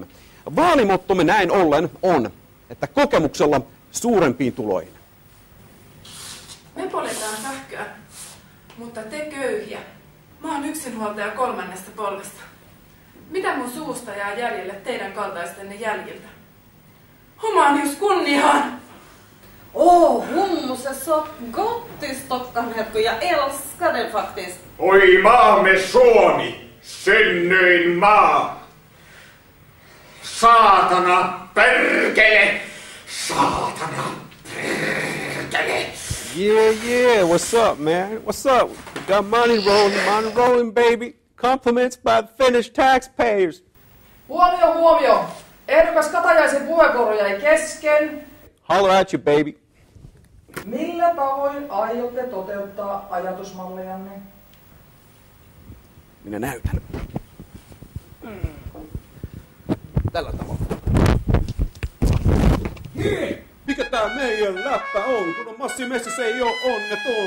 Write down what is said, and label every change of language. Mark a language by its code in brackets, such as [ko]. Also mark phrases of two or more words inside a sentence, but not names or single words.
[fi] Vaalimottomme näin ollen on, että kokemuksella suurempiin tuloihin. Me poljetaan sähköä, mutta te köyhiä. Mä oon yksinhuoltaja 3. polvesta. Mitä mun suusta jää jäljelle teidän kaltaistenne jäljiltä? Humanius kunniaan! [sv] Hummus är så gott i Stockholm-herkku. Jag älskar den faktiskt. [fi] Oi maamme Suomi, synnyin maa. Saatana, perkele! Saatana, perkele! [en] Yeah, what's up, man? What's up? got money rolling, baby. Compliments by the Finnish taxpayers. [fi] Huomio! Ehdokas Katajaisen puheenvuoro jäi kesken. [en] Holler at you, baby. [fi] Millä tavoin aiotte toteuttaa ajatusmallianne? Minä näytän. Tällä tavalla. Hei! Mikä tää meidän läppä on? Kun on Massi messissä ei oo onneton.